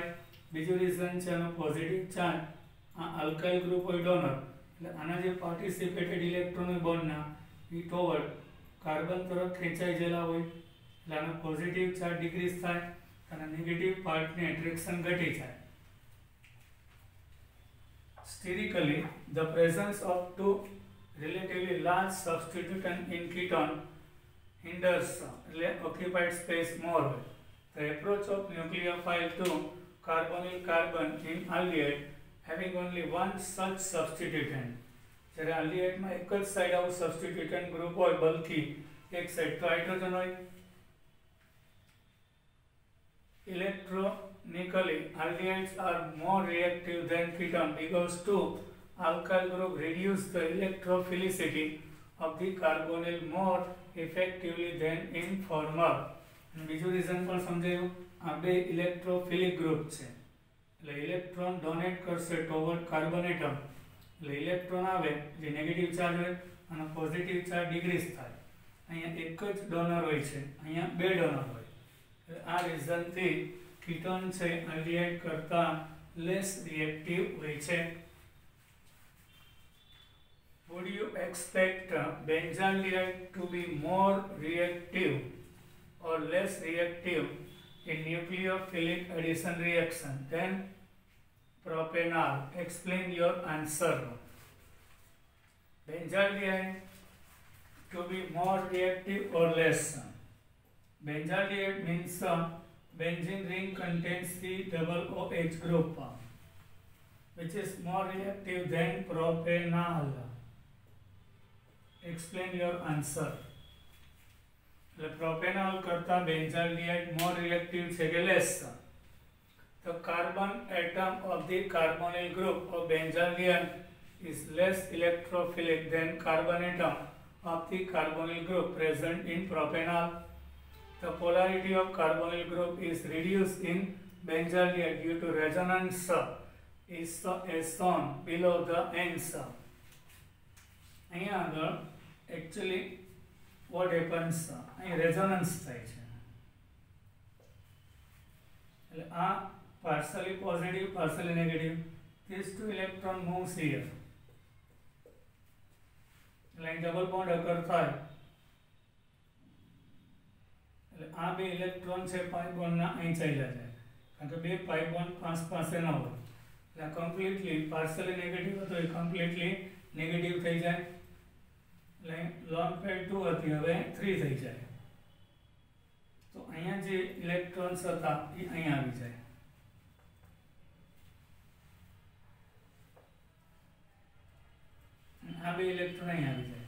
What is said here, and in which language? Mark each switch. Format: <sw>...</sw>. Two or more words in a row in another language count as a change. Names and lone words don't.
<gu>બીજું રીઝન છે આનો</gu> <en>positive charge,</en> <gu>આ</gu> <en>alkyl group</en> <gu>હોય ડોનર એટલે આના જે</gu> <en>participated electron</en> <gu>બોન્ડના એ</gu> <en>toward carbon</en> <gu>તરફ ખેંચાઈ ગયેલા હોય એટલે આનો</gu> <en>positive charge decrease</en> <gu>થાય અને</gu> <en>negative partની attraction</en> <gu>ઘટી જાય.</gu> <en>sterically, the presence of two relatively large substituents in ketone hinders occupied space more. The approach of nucleophile to carbonyl carbon in aldehyde having only one such substituent.</en> <gu>જ્યારે aldehydeમાં એક જ સાઈડ આવું</gu> <en>substituent group</en> <gu>હોય બલ્કી એક સાઈડ તો હાઇડ્રોજન હોય.</gu> <en>Electronically, aldehydes are more reactive than ketone because two alkyl group reduce the electrophilicity of the carbonyl more effectively than in former.</en> <gu>બીજું રીઝન પણ સમજાયું. આ બે</gu> <en>electrophilic group</en> <gu>છે એટલે</gu> <en>electron donate</en> <gu>કરશે</gu> <en>toward carbon atom</en> <gu>એટલે ઇલેક્ટ્રોન આવે જે</gu> <en>negative charge</en> <gu>હોય અને</gu> <en>positive charge decrease</en> <gu>થાય. અહીંયા એક જ ડોનર હોય છે, અહીંયા બે ડોનર હોય. આ રીઝનથી કીટોન છે આલ્ડીહાઇડ કરતા</gu> <en>less reactive</en> <gu>હોય છે.</gu> <en>Would you expect benzaldehyde to be more reactive or less reactive in nucleophilic addition reaction than propanol? Explain your answer. Benzaldehyde to be more reactive or less? Benzaldehyde means benzene ring contains the double OH group, which is more reactive than propanol. Explain your answer. The propanol करता benzaldehyde more reactive</en> <gu>છે કે</gu> <en>less? The carbon atom of the carbonyl group of benzaldehyde is less electrophilic than carbon atom of the carbonyl group present in propanol. The polarity of carbonyl group is reduced in benzaldehyde due to resonance is shown below the answer.</en> <gu>અહીંયા આગળ</gu> <en>actually what happens,</en> <gu>અહીં resonance થાય છે એટલે આ</gu> <en>partially positive partially negative, these two electron moves here</en> <gu>એટલે અહીં</gu> <en>double bond occur</en> <gu>થાય એટલે આ બે ઇલેક્ટ્રોન છે</gu> <en>pi bond</en> <gu>ના અહીં ચાલ્યા જાય કારણ કે બે</gu> <en>pi bond</en> <gu>પાસે ન હોય એટલે</gu> <en>completely partially negative</en> <gu>હતો એ completely negative થઈ જાય.</gu> <en>lone pad</en> <gu>2 હતી હવે 3 થઈ જાય તો અહીંયા જે ઇલેક્ટ્રોન્સ હતા એ અહીંયા આવી જાય. આ બે ઇલેક્ટ્રોન અહીંયા આવી જાય.</gu>